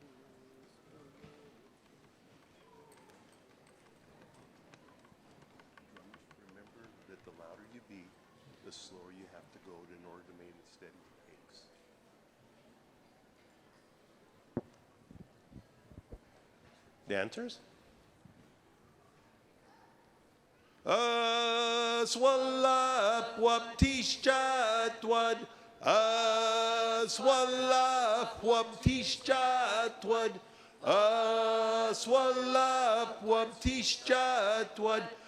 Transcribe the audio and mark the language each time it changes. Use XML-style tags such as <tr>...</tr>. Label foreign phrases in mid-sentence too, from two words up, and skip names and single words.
<en>Remember that the louder you beat, the slower you have to go in order to maintain a steady pace. Dancers? Swalap wap tishtwad. Swalap wap tishtwad. Swalap wap tishtwad.</en>